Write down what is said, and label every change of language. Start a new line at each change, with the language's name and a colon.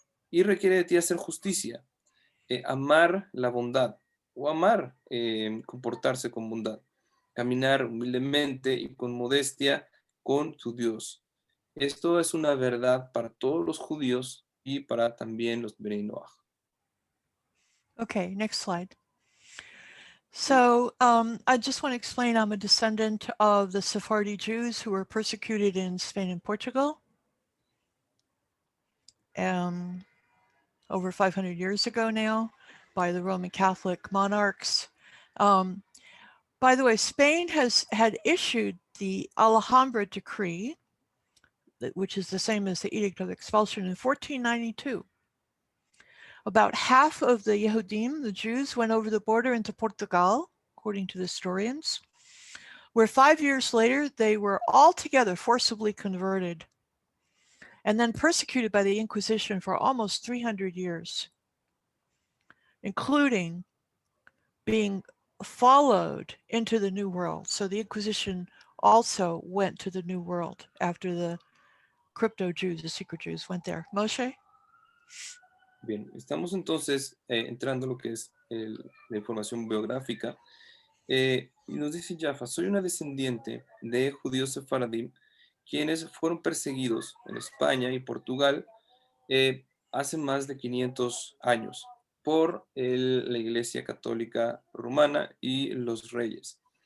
Spanish: Y requiere de ti hacer justicia, amar la bondad o amar comportarse con bondad, caminar humildemente y con modestia con tu Dios. Esto es una verdad para todos los judíos y para también los Bnei Noach.
English: Okay, next slide. So I just want to explain I'm a descendant of the Sephardi Jews who were persecuted in Spain and Portugal over 500 years ago now by the Roman Catholic monarchs. By the way, Spain had issued the Alhambra Decree, which is the same as the Edict of Expulsion, in 1492. About half of the Yehudim, the Jews, went over the border into Portugal, according to the historians, where 5 years later, they were altogether forcibly converted and then persecuted by the Inquisition for almost 300 years, including being followed into the New World. So the Inquisition also went to the New World after the crypto Jews, the secret Jews, went there. Moshe?
Spanish: Bien, estamos entonces entrando a lo que es la información biográfica. Y nos dice Yaffa, soy una descendiente de judíos sefaradim, quienes fueron perseguidos en España y Portugal hace más de 500 años por la Iglesia Católica Romana y los reyes.